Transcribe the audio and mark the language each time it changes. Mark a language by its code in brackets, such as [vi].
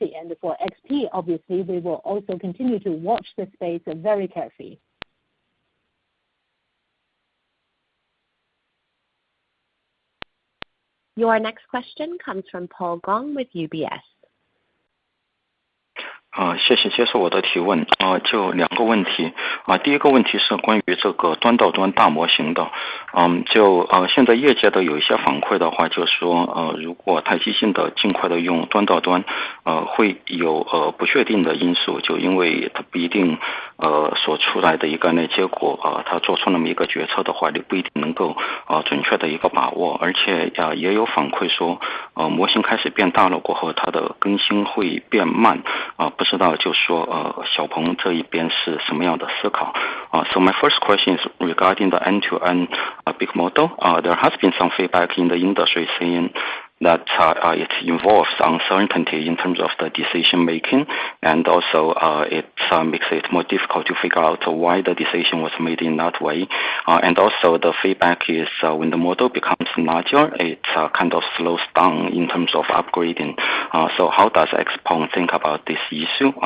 [en] And for XP, obviously, we will also continue to watch the space very carefully. Your next question comes from Paul Gong with UBS. [zh] 谢谢接受我的提问就两个问题第一个问题是关于这个端到端大模型的现在业界的有一些反馈的话就是说如果太激进的尽快的用端到端会有不确定的因素就因为它不一定所出来的一个那结果它做出那么一个决策的话你不一定能够准确的一个把握而且也有反馈说模型开始变大了过后它的更新会变慢不知道就是说小鹏这一边是什么样的思考 [en] So my first question is regarding the end-to-end big model. There has been some feedback in the industry saying that it involves uncertainty in terms of the decision making and also it makes it more difficult to figure out why the decision was made in that way and also the feedback is when the model becomes larger it kind of slows down in terms of upgrading so how does Xpeng think about this issue?